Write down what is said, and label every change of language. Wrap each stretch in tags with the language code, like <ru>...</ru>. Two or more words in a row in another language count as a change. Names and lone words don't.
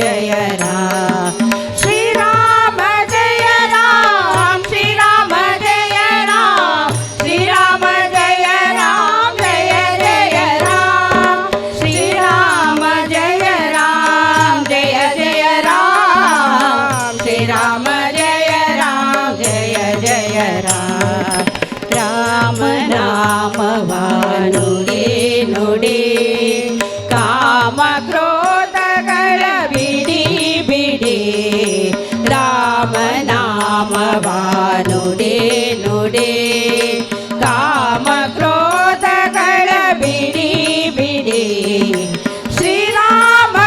<hi>जय राम श्रीराम जय राम श्रीराम जय राम श्रीराम जय राम जय जय राम श्रीराम जय राम जय जय राम श्रीराम जय राम जय जय राम</hi> <kn>ರಾಮ ನಾಮವ ನುಡಿ ನುಡಿ ಕಾಮ ಕ್ರೋಧಗಳ ಬಿಡಿ ಬಿಡಿ ರಾಮ ನಾಮವ ನುಡಿ ನುಡಿ ಕಾಮ ಕ್ರೋಧಗಳ ಬಿಡಿ ಬಿಡಿ ಶ್ರೀರಾಮ</kn>